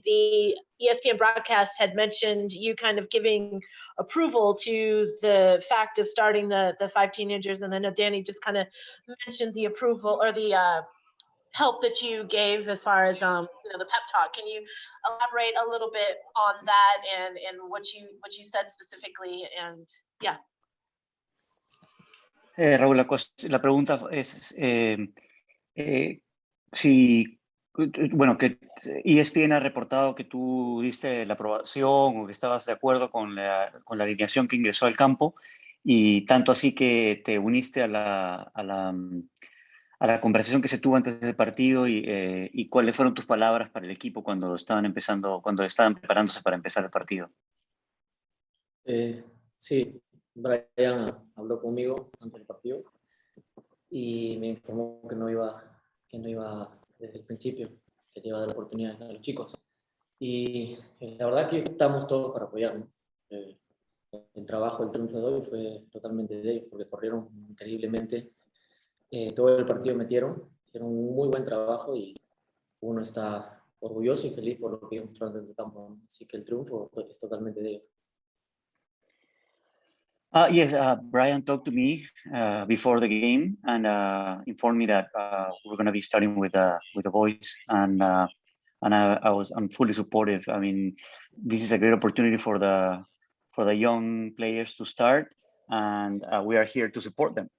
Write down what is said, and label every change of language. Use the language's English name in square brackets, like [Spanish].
[English] The ESPN broadcast had mentioned you kind of giving approval to the fact of starting the 5 teenagers, and I know Danny just kind of mentioned the approval or the help that you gave as far as the pep talk. Can you elaborate a little bit on that and what you said specifically? And yeah. [Spanish] Raúl, la pregunta es si, bueno, que ESPN ha reportado que tú diste la aprobación o que estabas de acuerdo con la alineación que ingresó al campo, y tanto así que te uniste a la conversación que se tuvo antes del partido, y cuáles fueron tus palabras para el equipo cuando estaban preparándose para empezar el partido. Sí, Brian habló conmigo antes del partido y me informó que no iba desde el principio, que le iba a dar la oportunidad a los chicos. Y la verdad que estamos todos para apoyarnos. El trabajo, el triunfo de hoy fue totalmente de ellos, porque corrieron increíblemente. Todo el partido hicieron un muy buen trabajo y uno está orgulloso y feliz por lo que ellos mostraron dentro del campo. Así que el triunfo es totalmente de ellos. [English] Yes, Brian talked to me before the game and informed me that we're going to be starting with the boys, and I'm fully supportive. I mean, this is a great opportunity for the young players to start, and we are here to support them.